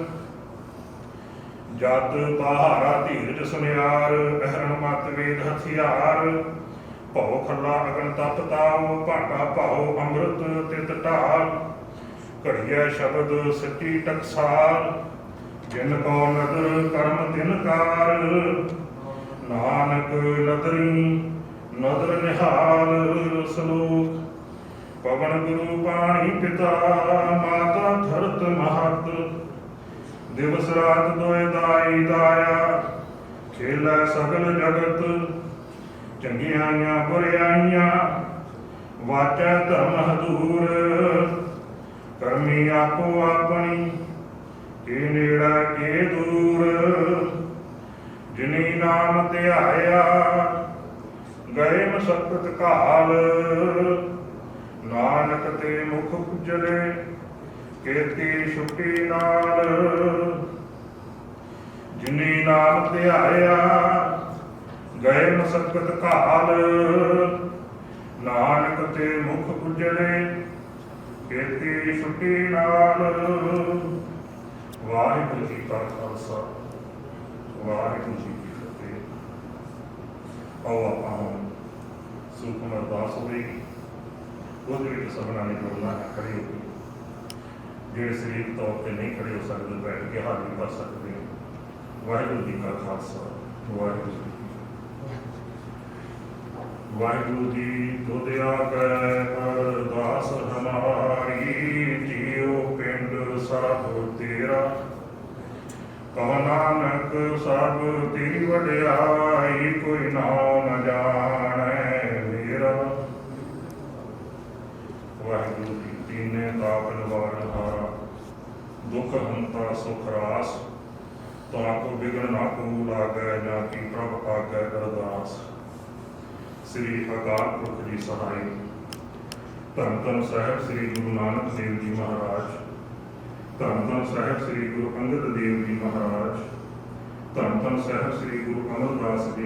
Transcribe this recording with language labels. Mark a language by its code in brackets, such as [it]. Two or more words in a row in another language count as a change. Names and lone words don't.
[pa] ਜਤ ਪਹਾਰਾ ਧੀਰਜ ਸੁਨਿਆਰ ਅਹਰਣ ਮਤ ਵੇਦ ਹਥਿਆਰ ਭਉ ਖਲਾ ਅਗਨ ਤਪ ਤਾਵ ਭਾਠਾ ਭਾਓ ਅੰਮ੍ਰਿਤ ਤਿਤ ਢਾਲ ਘੜਿਆ ਸ਼ਬਦ ਸੱਚੀ ਟਕਸਾਲ ਜਿਨ ਕੋ ਨਦਰ ਕਰਮ ਤਿਨ ਕਾਰ ਨਾਨਕ ਨਦਰੀ ਨਦਰ ਨਿਹਾਲ ਸਲੋਕ ਪਵਣ ਗੁਰੂ ਪਾਣੀ ਪਿਤਾ ਮਾਤਾ ਧਰਤ ਮਹਤ ਦਿਵਸ ਰਾਤ ਦੋਏ ਦਾਈ ਦਾਇਆ ਖੇਲੈ ਸਗਲ ਜਗਤ ਚੰਗਿਆਈਆਂ ਬੁਰਿਆਈਆਂ ਵਾਚੈ ਧਰਮ ਹਦੂਰ ਕਰਮੀ ਆਪੋ ਅਪਣੀ ਕੇ ਨੇੜਾ ਕੇ ਦੂਰ ਜਿਨੀ ਨਾਮ ਧਿਆਇਆ ਗਏ ਮਸਕਤ ਕਾਲ ਨਾਨਕ ਤੇ ਮੁਖ ਉਜਲੇ ਕੇਤੀ ਛੁੱਟੀ ਨਾਲ ਜਿਨੀ ਨਾਮ ਧਿਆਇਆ ਗਏ ਮਸਕਤ ਕਾਲ ਨਾਨਕ ਤੇ ਮੁਖ ਉਜਲੇ ਕੇਤੀ ਛੁੱਟੀ ਨਾਲ ਵਾਹਿਗੁਰੂ ਜੀ ਕਾ ਖਾਲਸਾ ਵਾਹਿਗੁਰੂ ਜੀ ਕੀ ਫਤਿਹ। आओ ਆਪਾਂ ਹੁਣ ਸੁਖਮਨ ਅਰਦਾਸ ਹੋਵੇਗੀ ਉਹਦੇ ਵਿੱਚ ਸਭਨਾਂ ਨੇ ਜੁੜਨਾ ਹੈ ਖੜੇ ਹੋ ਕੇ ਜਿਹੜੇ ਸਰੀਰਕ ਤੌਰ ਤੇ ਨਹੀਂ ਖੜੇ ਹੋ ਸਕਦੇ ਬੈਠ ਕੇ ਹਾਜ਼ਰੀ ਕਰ ਸਕਦੇ ਹੋ। ਵਾਹਿਗੁਰੂ ਜੀ का ਖਾਲਸਾ ਵਾਹਿਗੁਰੂ ਜੀ ਵਾਹਿਗੁਰੂ ਜੀ ਤੁਦ ਆਕੈ ਅਰਦਾਸ ਹਮਾਰੀ ਜੀਓ ਪਿੰਡ ਸਬ ਤੇਰਾ ਕਹੋ ਨਾਨਕ ਸਬ ਤੇਰੀ ਵਡਿਆਈ ਕੋਈ ਨਾਮ ਨ ਜਾਣੇ ਮੇਰਾ। ਵਾਹਿਗੁਰੂ ਜੀ ਤੀਨੇ ਤਾਪ ਨਿਵਾਰਣ ਹਾਰਾ ਦੁਖ ਹੰਤਾ ਸੁਖ ਰਾਸ ਤਾਕੋ ਬਿਗੜ ਨਾ ਕੋ ਲਾਗੈ ਨਾ ਕੀ ਪ੍ਰਭ ਆਕੈ ਅਰਦਾਸ। ਸ੍ਰੀ ਅਕਾਲ ਪੁਰਖ ਜੀ ਸਹਾਇ ਧੰਨ ਧੰਨ ਸਾਹਿਬ ਸ੍ਰੀ ਗੁਰੂ ਨਾਨਕ ਦੇਵ ਜੀ ਮਹਾਰਾਜ ਧੰਨ ਧੰਨ ਸਾਹਿਬ ਸ੍ਰੀ ਗੁਰੂ ਅੰਗਦ ਦੇਵ ਜੀ ਮਹਾਰਾਜ ਧੰਨ ਧੰਨ ਸਾਹਿਬ ਸ੍ਰੀ ਗੁਰੂ ਅਮਰਦਾਸ ਜੀ